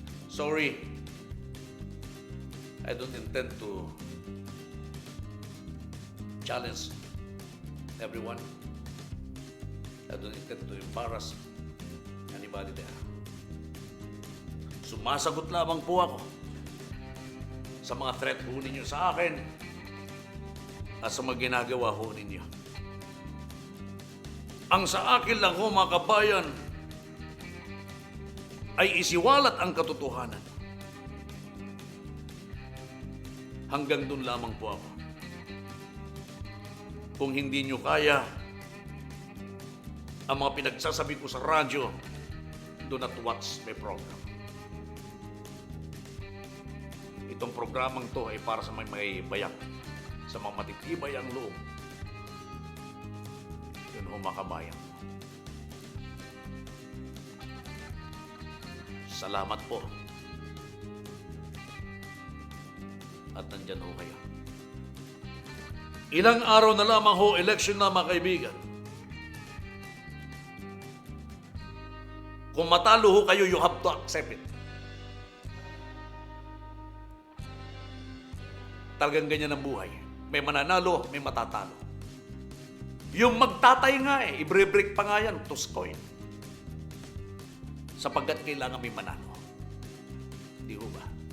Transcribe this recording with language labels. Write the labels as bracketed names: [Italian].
[English] Sorry, I don't intend to challenge everyone. I don't intend to embarrass anybody there. [Filipino] Sumasagot lamang po ako sa mga threat ho ninyo sa akin at sa mga ginagawa ho ninyo. Ang sa akin lang ho, mga kabayan, ay isiwalat ang katotohanan. Hanggang dun lamang po ako. Kung hindi nyo kaya ang mga pinagsasabi ko sa radyo, [English] do not watch my program. [Filipino] Itong programang to ay para sa may bayak, sa mga matitibay ang loob. Yun ho, mga kabayan. Salamat po. At nandyan ho kayo. Ilang araw na lamang ho, election na, mga kaibigan. Kung matalo ho kayo, [English] you have to accept it. [Filipino] Talagang ganyan ang buhay. May mananalo, may matatalo. Yung magtatay nga i-break pa nga yan, toss coin. Sapagkat kailangan may manalo. Di ho ba?